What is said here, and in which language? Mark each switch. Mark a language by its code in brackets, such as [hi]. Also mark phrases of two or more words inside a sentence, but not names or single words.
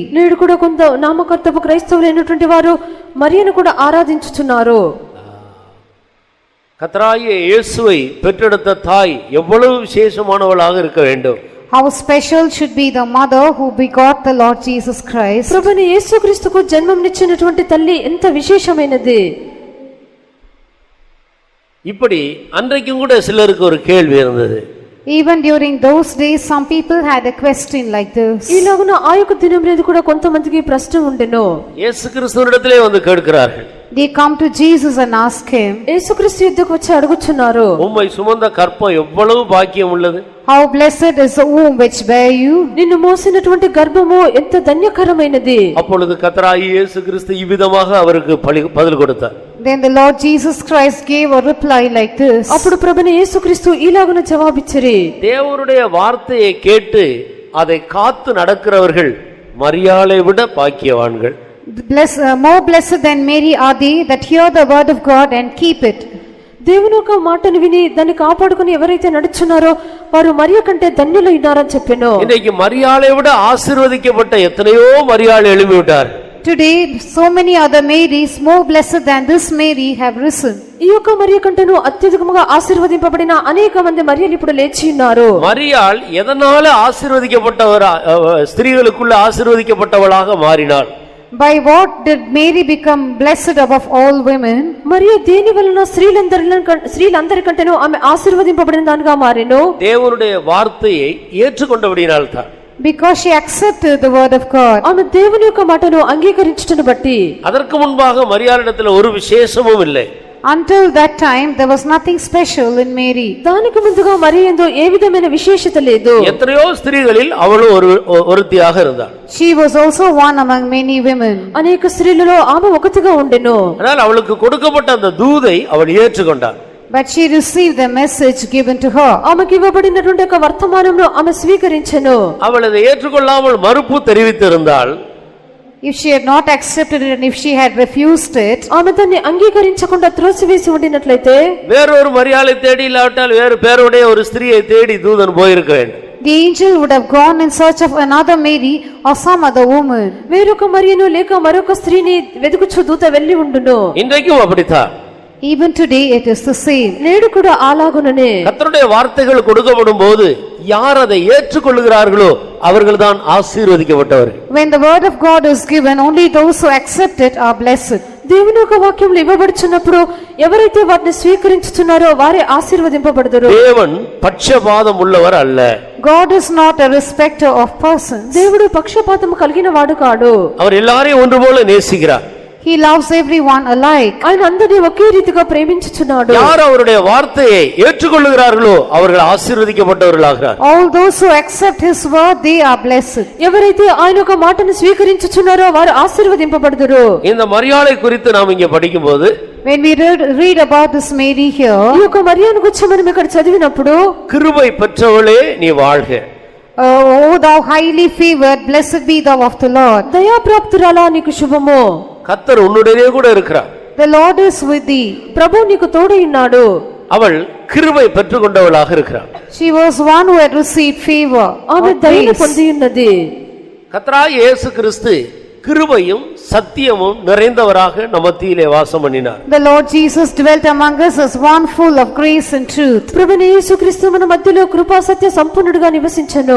[te] నేడు కూడా కొంత నామకర్తపు క్రైస్తవులైనటువంటి వారు మరియను కూడా ఆరాధించుచున్నారు. [ta] கர்த்தராகிய இயேசுவை பெற்றெடுத்த தாய் எவ்வளவு விசேஷமானவளாக இருக்க வேண்டும். [en] How special should be the mother who begot the Lord Jesus Christ. [te] ప్రభుని యేసుక్రీస్తుకు జన్మనిచ్చినటువంటి తల్లి ఎంత విశేషమైనది. [ta] இப்படி அன்றைக்கும் கூட சிலருக்கு ஒரு கேள்வி இருந்தது. [en] Even during those days some people had a question like this. [te] ఈలాగున ఆ యొక్క దినమున కూడా కొంతమందికి ప్రశ్న ఉండెను. [ta] இயேசு கிறிஸ்துவினிடத்திலே வந்து கேட்கிறார்கள். [en] They come to Jesus and ask him, [te] యేసుక్రీస్తు యుద్ధకు వచ్చి అడుగుచున్నారు, [ta] உம்மை சுமந்த கற்பம் எவ்வளவு பாக்கியம் உள்ளது. [en] How blessed is the womb which bare you. [te] నిన్ను మోసినటువంటి గర్భము ఎంత ధన్యకరమైనది. [ta] அப்பொழுது கர்த்தராகிய இயேசு கிறிஸ்து இவ்விதமாக அவருக்கு பதில் கொடுத்தார். [en] Then the Lord Jesus Christ gave a reply like this. [te] అప్పుడు ప్రభుని యేసుక్రీస్తు ఈలాగున జవాబిచ్చిరి, [ta] தேவனுடைய வார்த்தையை கேட்டு அதை காத்து நடக்கிறவர்கள் மரியாளை விட பாக்கியவான்கள். [en] More blessed than Mary are they that hear the word of God and keep it. [te] దేవుని యొక్క మాటను విని దాన్ని కాపాడుకుని ఎవరైతే నడుచున్నారో వారు మరియ కంటే ధన్యులైనారని చెప్పెను. [ta] இன்னைக்கு மரியாளை விட ஆசீர்வதிக்கப்பட்ட எத்தனையோ மரியாள் எழும்பி விட்டார். [en] Today so many other Marys more blessed than this Mary have risen. [te] ఈ యొక్క మరియ కంటేను అత్యధికముగా ఆశీర్వదింపబడిన అనేక మంది మరియలు ఇప్పుడు లేచి ఉన్నారు. [ta] மரியாள் எதனால ஆசீர்வதிக்கப்பட்டவரா ஸ்திரீகளுக்குள்ள ஆசீர்வதிக்கப்பட்டவளாக மாறினாள்? [en] By what did Mary become blessed above all women? [te] మరియు దేని వలన స్త్రీలందరి కంటేను ఆమె ఆశీర్వదింపబడిన దానిగా మారెను? [ta] தேவனுடைய வார்த்தையை ஏற்றுக்கொண்டபடியினால் தான். [en] Because she accepted the word of God. [te] ఆమె దేవుని యొక్క మాటను అంగీకరించుటను బట్టి. [ta] அதற்கு முன்பாக மரியாளிடத்தில் ஒரு விசேஷமும் இல்லை. [en] Until that time there was nothing special in Mary. [te] దానికి ముందుగా మరి ఏందో ఏ విధమైన విశేషత లేదు. [ta] எத்தனையோ ஸ்திரீகளில் அவளும் ஒருத்தியாக இருந்தாள். [en] She was also one among many women. [te] అనేక స్త్రీలలో ఆమె ఒకటిగా ఉండెను. [ta] ஆனால் அவளுக்கு கொடுக்கப்பட்ட அந்த தூதை அவள் ஏற்றுக்கொண்டாள். [en] But she received the message given to her. [te] ఆమెకి ఇవ్వబడినటువంటి ఒక వర్తమానంలో ఆమె స్వీకరించెను. [ta] அவள் அதை ஏற்றுக்கொள்ளாமல் மறுப்பு தெரிவித்திருந்தாள். [en] If she had not accepted it and if she had refused it, [te] ఆమె దాన్ని అంగీకరించకుండా త్రోసివేసి ఉండినట్లయితే [ta] வேறொரு மரியாளை தேடி இல்லாவிட்டால் வேறு பேருடைய ஒரு ஸ்திரியை தேடி தூதன் போயிருக்க வேண்டும். [en] the angel would have gone in search of another Mary or some other woman. [te] వేరొక మరియను లేక మరొక స్త్రీని వెతుకుచు దూత వెళ్లి ఉండును. [ta] இன்றைக்கும் அப்படித்தான். [en] Even today it is the same. [te] నేడు కూడా అలాగుననే. [ta] கர்த்தருடைய வார்த்தைகள் கொடுக்கப்படும் போது யார் அதை ஏற்றுக்கொள்கிறார்களோ அவர்கள்தான் ஆசீர்வதிக்கப்பட்டவர்கள். [en] When the word of God is given, only those who accept it are blessed. [te] దేవుని యొక్క వాక్యములు ఇవ్వబడుచున్నప్పుడు ఎవరైతే వాటిని స్వీకరించుచున్నారో వారే ఆశీర్వదింపబడుదురు. [ta] தேவன் பட்சபாதம் உள்ளவர் அல்ல. [en] God is not a respecter of persons. [te] దేవుడు పక్షపాతము కలిగిన వాడు కాడు. [ta] அவர் எல்லாரையும் ஒன்று போல நேசிக்கிறார். [en] He loves everyone alike. [te] ఆయన అందరినీ ఒకే రీతిగా ప్రేమించుచున్నాడు. [ta] யார் அவருடைய வார்த்தையை ஏற்றுக்கொள்கிறார்களோ அவர்கள் ஆசீர்வதிக்கப்பட்டவர்களாகிறார். [en] All those who accept his word, they are blessed. [te] ఎవరైతే ఆయన యొక్క మాటను స్వీకరించుచున్నారో వారు ఆశీర్వదింపబడుదురు. [ta] இந்த மரியாளை குறித்து நாம் இங்கே படிக்கும்போது [en] When we read about this Mary here, [te] ఈ యొక్క మరియను గురించి మనం ఇక్కడ చదివినప్పుడు [ta] கிருபை பெற்றவளே நீ வாழ்க. [en] O thou highly favored, blessed be thou of the Lord. [te] దయాప్రాప్తురాలా నీకు శుభము. [ta] கர்த்தர் உன்னுடனே கூட இருக்கிறார். [en] The Lord is with thee. [te] ప్రభు నీకు తోడై ఉన్నాడు. [ta] அவள் கிருபை பெற்றுக்கொண்டவளாக இருக்கிறாள். [en] She was one who had received favor. [te] ఆమె [en] or [te] దయను [en] grace. [te] పొంది ఉన్నది. [ta] கர்த்தராகிய இயேசு கிறிஸ்து கிருபையும் சத்தியமும் நிறைந்தவராக நம்ம மத்தியிலே வாசம் பண்ணினார். [en] The Lord Jesus dwelt among us as one full of grace and truth. [te] ప్రభువైన యేసుక్రీస్తు మన మధ్యలో కృపా సత్య సంపూర్ణుడిగా నివసించెను.